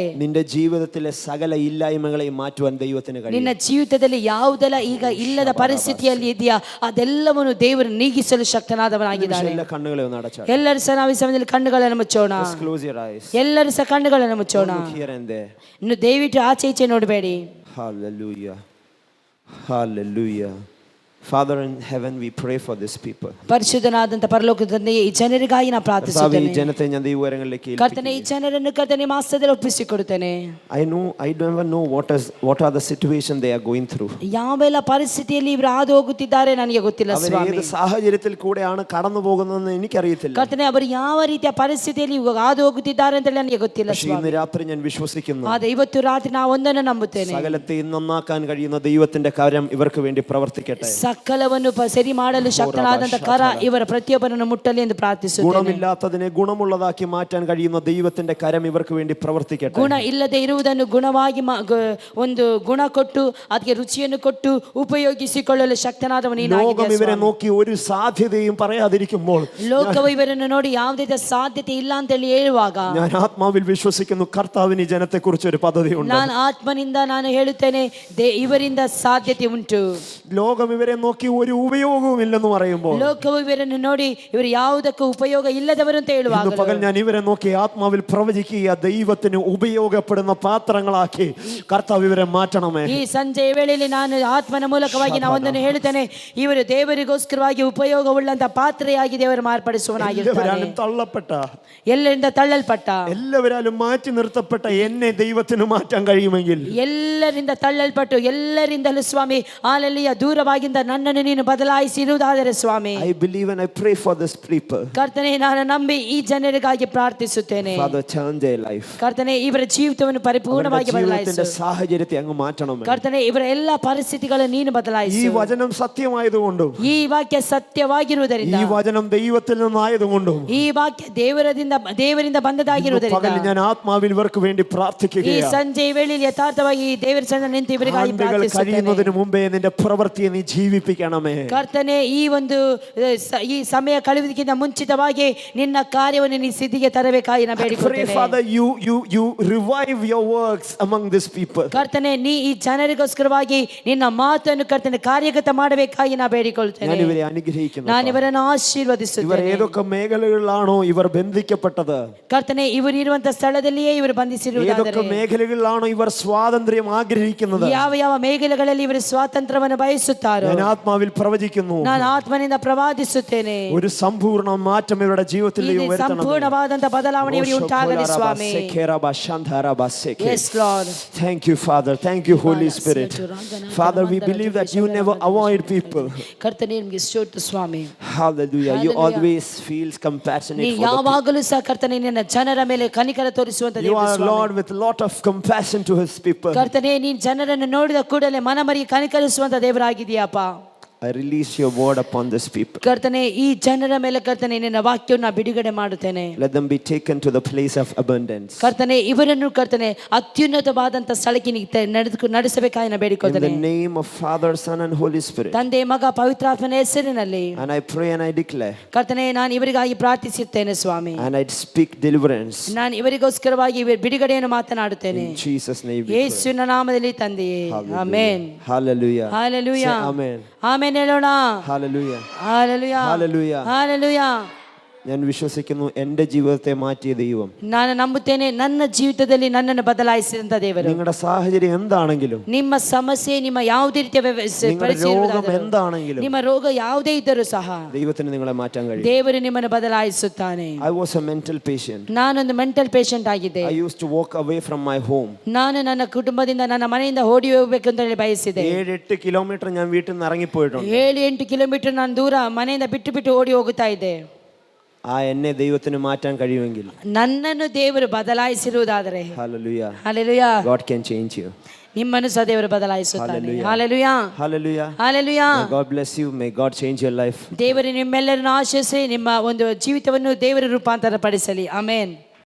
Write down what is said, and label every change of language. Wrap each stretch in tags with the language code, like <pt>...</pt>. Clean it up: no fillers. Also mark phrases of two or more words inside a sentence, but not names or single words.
<ml>നിന്റെ ജീവിതത്തിലെ സകല ഇല്ലായ്മകളെ മാറ്റുവാൻ ദൈവത്തിന് കഴിയും.</ml> <kn>ನಿನ್ನ ಜೀವಿತದಲ್ಲಿ ಯಾವುದೆಲ್ಲ ಈಗ ಇಲ್ಲದ ಪರಿಸ್ಥಿತಿಯಲ್ಲಿ ಇದೆಯಾ ಅದೆಲ್ಲವನ್ನು ದೇವರು ನೀಗಿಸಲು ಶಕ್ತನಾದವನಾಗಿದ್ದಾನೆ.</kn> <ml>എല്ലാ കണ്ണുകളെ ഒന്ന് അടച്ചാൽ,</ml> <kn>ಎಲ್ಲರೂ ಸಹ ನಾವು ಈ ಸಮಯದಲ್ಲಿ ಕಣ್ಣುಗಳನ್ನು ಮುಚ್ಚೋಣ.</kn> <en>just close your eyes.</en> <kn>ಎಲ್ಲರೂ ಸಹ ಕಣ್ಣುಗಳನ್ನು ಮುಚ್ಚೋಣ.</kn> <en>Look here and there.</en> <kn>ಇನ್ನು ದಯವಿಟ್ಟು ಆಚೆ ಈಚೆ ನೋಡಬೇಡಿ.</kn> <en>Hallelujah. Hallelujah. Father in heaven, we pray for these people.</en> <kn>ಪರಿಶುದ್ಧನಾದಂತ ಪರಲೋಕದ ತಂದೆಯೇ, ಈ ಜನರಿಗಾಗಿ ನಾನು</kn> <ml>കർത്താവേ, ഈ</ml> <kn>ಪ್ರಾರ್ಥಿಸುತ್ತೇನೆ.</kn> <ml>ജനത്തെ ഞാൻ ദൈവകരങ്ങളിലേക്ക്</ml> <kn>ಕರ್ತನೆ, ಈ ಜನರನ್ನು ಕರ್ತನೆ ನಿಮ್ಮ ಹಸ್ತದಲ್ಲಿ ಒಪ್ಪಿಸಿಕೊಡುತ್ತೇನೆ.</kn> <en>I don't even know what are the situation they are going through.</en> <kn>ಯಾವೆಲ್ಲ ಪರಿಸ್ಥಿತಿಯಲ್ಲಿ ಇವರು ಹಾದು ಹೋಗುತ್ತಿದ್ದಾರೆ ನನಗೆ ಗೊತ್ತಿಲ್ಲ</kn> <ml>അവർ</ml> <kn>ಸ್ವಾಮಿ.</kn> <ml>ഏത് സാഹചര്യത്തിൽ കൂടെയാണ് കടന്നു പോകുന്നതെന്ന് എനിക്കറിയത്തില്ല.</ml> <kn>ಕರ್ತನೆ, ಅವರು ಯಾವ ರೀತಿಯ ಪರಿಸ್ಥಿತಿಯಲ್ಲಿ ಇವಾಗ ಹಾದು ಹೋಗುತ್ತಿದ್ದಾರೆ ಅಂತ ನನಗೆ ಗೊತ್ತಿಲ್ಲ</kn> <ml>പക്ഷേ</ml> <kn>ಸ್ವಾಮಿ.</kn> <ml>ഇന്ന് രാത്രി ഞാൻ വിശ്വസിക്കുന്നു,</ml> <kn>ಆದ್ರೆ ಇವತ್ತು ರಾತ್ರಿ ನಾವು ಒಂದನ್ನು ನಂಬುತ್ತೇನೆ.</kn> <ml>സകലത്തെയും നന്നാക്കാൻ കഴിയുന്ന ദൈവത്തിന്റെ കരം ഇവർക്ക് വേണ്ടി പ്രവർത്തിക്കട്ടെ.</ml> <kn>ಸಕಲವನ್ನು ಸರಿ ಮಾಡಲು ಶಕ್ತನಾದಂತ ಕರ ಇವರ ಪ್ರತಿಯೊಬ್ಬರನ್ನು ಮುಟ್ಟಲಿ ಎಂದು ಪ್ರಾರ್ಥಿಸುತ್ತೇನೆ.</kn> <ml>ഗുണമില്ലാത്തതിനെ ഗുണമുള്ളതാക്കി മാറ്റാൻ കഴിയുന്ന ദൈവത്തിന്റെ കരം ഇവർക്ക് വേണ്ടി പ്രവർത്തിക്കട്ടെ.</ml> <kn>ಗುಣ ಇಲ್ಲದೆ ಇರುವುದನ್ನು ಗುಣವಾಗಿ ಒಂದು ಗುಣ ಕೊಟ್ಟು ಅದಕ್ಕೆ ರುಚಿಯನ್ನು ಕೊಟ್ಟು ಉಪಯೋಗಿಸಿಕೊಳ್ಳಲು ಶಕ್ತನಾದವನು</kn> <ml>ലോകം ഇവരെ നോക്കി ഒരു സാധ്യതയും പറയാതിരിക്കുമ്പോൾ</ml> <kn>ಲೋಕವು ಇವರನ್ನು ನೋಡಿ ಯಾವುದೇ ಸಾಧ್ಯತೆ ಇಲ್ಲ ಅಂತ ಹೇಳಿ ಹೇಳುವಾಗ</kn> <ml>ഞാൻ ആത്മാവിൽ വിശ്വസിക്കുന്നു, കർത്താവിന് ഈ ജനത്തെ കുറിച്ച് ഒരു പദ്ധതിയുണ്ട്.</ml> <kn>ನಾನು ಆತ್ಮನಿಂದ ನಾನು ಹೇಳುತ್ತೇನೆ, ಇವರಿಂದ ಸಾಧ್ಯತೆ ಉಂಟು.</kn> <ml>ലോകം ഇവരെ നോക്കി ഒരു ഉപയോഗവും ഇല്ലെന്ന് പറയുമ്പോൾ</ml> <kn>ಲೋಕವು ಇವರನ್ನು ನೋಡಿ ಇವರು ಯಾವುದಕ್ಕೂ ಉಪಯೋಗ ಇಲ್ಲದವರು ಅಂತ ಹೇಳುವಾಗ</kn> <ml>ഇന്ന് പകൽ ഞാൻ ഇവരെ നോക്കി ആത്മാവിൽ പ്രവചിക്കുക, ദൈവത്തിന് ഉപയോഗപ്പെടുന്ന പാത്രങ്ങളാക്കി കർത്താവ് ഇവരെ മാറ്റണമേ.</ml> <kn>ಈ ಸಂಜೆಯ ವೇಳೆಯಲ್ಲಿ ನಾನು ಆತ್ಮನ ಮೂಲಕವಾಗಿ ನಾವು ಒಂದನ್ನು ಹೇಳುತ್ತೇನೆ, ಇವರು ದೇವರಿಗೋಸ್ಕರವಾಗಿ ಉಪಯೋಗವುಳ್ಳಂತ ಪಾತ್ರೆಯಾಗಿ ದೇವರು ಮಾರ್ಪಡಿಸುವನಾಗಿರ್ತಾನೆ.</kn> <ml>എല്ലാവരും തള്ളപ്പെട്ട,</ml> <kn>ಎಲ್ಲರಿಂದ ತಳ್ಳಲ್ಪಟ್ಟ,</kn> <ml>എല്ലാവരും മാറ്റി നിർത്തപ്പെട്ട എന്നെ ദൈവത്തിന് മാറ്റാൻ കഴിയുമെങ്കിൽ,</ml> <kn>ಎಲ್ಲರಿಂದ ತಳ್ಳಲ್ಪಟ್ಟು ಎಲ್ಲರಿಂದಲೂ ಸ್ವಾಮಿ ಹಾಲೆಲೂಯಾ ದೂರವಾಗಿಂದ ನನ್ನನ್ನು ನೀನು ಬದಲಾಯಿಸಿರುವುದಾದರೆ ಸ್ವಾಮಿ,</kn> <en>I believe and I pray for this people.</en> <kn>ಕರ್ತನೆ, ನಾನು ನಂಬಿ ಈ ಜನರಿಗಾಗಿ ಪ್ರಾರ್ಥಿಸುತ್ತೇನೆ.</kn> <en>Father, change their life.</en> <kn>ಕರ್ತನೆ, ಇವರ ಜೀವಿತವನ್ನು ಪರಿಪೂರ್ಣವಾಗಿ ಬದಲಾಯಿಸು.</kn> <ml>സാഹചര്യത്തെ അങ്ങ് മാറ്റണമേ.</ml> <kn>ಕರ್ತನೆ, ಇವರ ಎಲ್ಲ ಪರಿಸ್ಥಿತಿಗಳನ್ನು ನೀನು</kn> <ml>ഈ</ml> <kn>ಬದಲಾಯಿಸು.</kn> <ml>വചനം സത്യമായതുകൊണ്ടും</ml> <kn>ಈ ವಾಕ್ಯ ಸತ್ಯವಾಗಿರುವುದರಿಂದ,</kn> <ml>ഈ വചനം ദൈവത്തിൽ നിന്നായതുകൊണ്ടും</ml> <kn>ಈ ವಾಕ್ಯ ದೇವರಿಂದ ಬಂದದಾಗಿರುವುದರಿಂದ</kn> <ml>പകൽ ഞാൻ ആത്മാവിൽ ഇവർക്ക് വേണ്ടി</ml> <kn>ಈ</kn> <ml>പ്രാർത്ഥിക്കുകയാണ്.</ml> <kn>ಸಂಜೆಯ ವೇಳೆಯಲ್ಲಿ ಯಥಾರ್ಥವಾಗಿ ಈ ದೇವರ ಸನ್ನಿಧಿಯಲ್ಲಿ ನಿಂತು ಇವರಿಗಾಗಿ ಪ್ರಾರ್ಥಿಸುತ್ತೇನೆ.</kn> <ml>കഴിയുന്നതിന് മുമ്പേ നിന്റെ പ്രവൃത്തിയെ നീ ജീവിപ്പിക്കണമേ.</ml> <kn>ಕರ್ತನೆ, ಈ ಸಮಯ ಕಳೆಯುವುದಕ್ಕಿಂತ ಮುಂಚಿತವಾಗಿ ನಿನ್ನ ಕಾರ್ಯವನ್ನು ನೀ ಸಿದ್ಧಿಗೆ ತರಬೇಕಾಗಿ ನಾನು</kn> <en>Pray,</en> <kn>ಬೇಡಿಕೊಳ್ಳುತ್ತೇನೆ.</kn> <en>Father, you revive your works among these people.</en> <kn>ಕರ್ತನೆ, ನೀ ಈ ಜನರಿಗೋಸ್ಕರವಾಗಿ ನಿನ್ನ ಮಾತನ್ನು ಕರ್ತನೆ ಕಾರ್ಯಗತ ಮಾಡಬೇಕಾಗಿ ನಾನು ಬೇಡಿಕೊಳ್ಳುತ್ತೇನೆ.</kn> <ml>ഞാൻ ഇവരെ അനുഗ്രഹിക്കുന്നു.</ml> <kn>ನಾನು ಇವರನ್ನು</kn> <ml>ഇവർ</ml> <kn>ಆಶೀರ್ವದಿಸುತ್ತೇನೆ.</kn> <ml>ഏതൊക്കെ മേഖലകളിലാണോ ഇവർ ബന്ധിക്കപ്പെട്ടത്,</ml> <kn>ಕರ್ತನೆ, ಇವರು ಇರುವಂತ ಸ್ಥಳದಲ್ಲಿಯೇ ಇವರು</kn> <ml>ഏതൊക്കെ</ml> <kn>ಬಂಧಿಸಿರುವುದಾದರೆ,</kn> <ml>മേഖലകളിലാണോ ഇവർ സ്വാതന്ത്ര്യം ആഗ്രഹിക്കുന്നത്,</ml> <kn>ಯಾವ ಮೇഖಲೆಗಳಲ್ಲಿ ಇವರು ಸ್ವಾತಂತ್ರ್ಯವನ್ನು ಬಯಸುತ್ತಾರೋ</kn> <ml>ഞാൻ ആത്മാവിൽ പ്രവചിക്കുന്നു,</ml> <kn>ನಾನು ಆತ್ಮನಿಂದ ಪ್ರವಾದಿಸುತ್ತೇನೆ.</kn> <ml>ഒരു സമ്പൂർണ്ണ മാറ്റം ഇവരുടെ ജീവിതത്തിൽ</ml> <kn>ಇಲ್ಲಿ ಸಂಪೂರ್ಣವಾದಂತ ಬದಲಾವಣೆ ಇವರಿಗೆ ಉಂಟಾಗಲಿ ಸ್ವಾಮಿ.</kn> <en>Yes, Lord. Thank you, Father. Thank you, Holy Spirit. Father, we believe that you never avoid people.</en> <kn>ಕರ್ತನೆ, ನಿಮಗೆ ಸ್ತೋತ್ರ ಸ್ವಾಮಿ.</kn> <en>Hallelujah. You always feel compassionate</en> <kn>ನೀ</kn> <en>for the people.</en> <kn>ಯಾವಾಗಲೂ ಸಹ ಕರ್ತನೆ ನಿನ್ನ ಜನರ ಮೇಲೆ ಕನಿಕರ ತೋರಿಸುವಂತ</kn> <en>You</en> <kn>ದೇವರು</kn> <en>are</en> <kn>ಸ್ವಾಮಿ.</kn> <en>Lord with a lot of compassion to his people.</en> <kn>ಕರ್ತನೆ, ನೀನ್ ಜನರನ್ನು ನೋಡಿದ ಕೂಡಲೇ ಮನಮರಿ ಕನಿಕರಿಸುವಂತ ದೇವರಾಗಿದೆಯಪ್ಪ.</kn> <en>I release your word upon this people.</en> <kn>ಕರ್ತನೆ, ಈ ಜನರ ಮೇಲೆ ಕರ್ತನೆ ನಿನ್ನ ವಾಕ್ಯವನ್ನು ಬಿಡುಗಡೆ ಮಾಡುತ್ತೇನೆ.</kn> <en>Let them be taken to the place of abundance.</en> <kn>ಕರ್ತನೆ, ಇವರನ್ನು ಕರ್ತನೆ ಅತ್ಯುನ್ನತವಾದಂತ ಸ್ಥಳಕ್ಕೆ ನಡೆಸಬೇಕಾಗಿ ನಾನು</kn> <en>In</en> <kn>ಬೇಡಿಕೊಳ್ಳುತ್ತೇನೆ.</kn> <en>the name of Father, Son and Holy Spirit.</en> <kn>ತಂದೆ, ಮಗ, ಪವಿತ್ರಾತ್ಮನ ಹೆಸರಿನಲ್ಲಿ</kn> <en>And I pray and I declare</en> <kn>ಕರ್ತನೆ, ನಾನು ಇವರಿಗಾಗಿ ಪ್ರಾರ್ಥಿಸುತ್ತೇನೆ ಸ್ವಾಮಿ.</kn> <en>and I speak deliverance.</en> <kn>ನಾನು ಇವರಿಗೋಸ್ಕರವಾಗಿ ಬಿಡುಗಡೆಯನ್ನು ಮಾತನಾಡುತ್ತೇನೆ.</kn> <en>In Jesus' name we pray.</en> <kn>ಯೇಸುವಿನ ನಾಮದಲ್ಲಿ ತಂದೆಯೇ, ಆಮೆನ್.</kn> <en>Hallelujah. Hallelujah. Say amen.</en> <kn>ಆಮೆನ್ ಹೇಳೋಣ.</kn> <en>Hallelujah. Hallelujah. Hallelujah. Hallelujah.</en> <ml>ഞാൻ വിശ്വസിക്കുന്നു, എൻ്റെ ജീവിതത്തെ മാറ്റിയ ദൈവം,</ml> <kn>ನಾನು ನಂಬುತ್ತೇನೆ, ನನ್ನ ಜೀವಿತದಲ್ಲಿ ನನ್ನನ್ನು ಬದಲಾಯಿಸಿದಂತ ದೇವರು.</kn> <ml>നിങ്ങളുടെ സാഹചര്യം എന്താണെങ്കിലും,</ml> <kn>ನಿಮ್ಮ ಸಮಸ್ಯೆ, ನಿಮ್ಮ ಯಾವುದೇ ರೀತಿಯ</kn> <ml>നിങ്ങളുടെ രോഗം എന്താണെങ്കിലും,</ml> <kn>ನಿಮ್ಮ ರೋಗ ಯಾವುದೇ ಇದ್ದರೂ ಸಹ</kn> <ml>ദൈവത്തിന് നിങ്ങളെ മാറ്റാൻ കഴിയും.</ml> <kn>ದೇವರು ನಿಮ್ಮನ್ನು ಬದಲಾಯಿಸುತ್ತಾನೆ.</kn> <en>I was a mental patient.</en> <kn>ನಾನೊಂದು</kn> <en>mental patient</en> <kn>ಆಗಿದ್ದೆ.</kn> <en>I used to walk away from my home.</en> <kn>ನಾನು ನನ್ನ ಕುಟುಂಬದಿಂದ ನನ್ನ ಮನೆಯಿಂದ ಓಡಿ ಹೋಗಬೇಕು ಅಂತ ಹೇಳಿ ಬಯಸಿದೆ.</kn> <ml>7-8 കിലോമീറ്റർ ഞാൻ വീട്ടിൽ നിന്ന് ഇറങ്ങിപ്പോയിട്ടുണ്ട്.</ml> <kn>7-8 ಕಿಲೋಮೀಟರ್ ನಾನು ದೂರ ಮನೆಯಿಂದ ಬಿಟ್ಟು ಓಡಿ ಹೋಗುತ್ತಾ ಇದ್ದೆ.</kn> <ml>ആ എന്നെ ദൈവത്തിന് മാറ്റാൻ കഴിയുമെങ്കിൽ,</ml> <kn>ನನ್ನನ್ನು ದೇವರು ಬದಲಾಯಿಸಿರುವುದಾದರೆ,</kn> <en>Hallelujah, Hallelujah, God can change you.</en> <kn>ನಿಮ್ಮನ್ನು ಸಹ ದೇವರು ಬದಲಾಯಿಸುತ್ತಾನೆ.</kn> <en>Hallelujah. Hallelujah. Hallelujah. Hallelujah. May God bless you. May God change your life.</en> <kn>ದೇವರು ನಿಮ್ಮೆಲ್ಲರನ್ನು ಆಶೀರ್ವದಿಸಿ ನಿಮ್ಮ ಒಂದು ಜೀವಿತವನ್ನು ದೇವರು ರೂಪಾಂತರ ಪಡಿಸಲಿ. ಆಮೆನ್.</kn>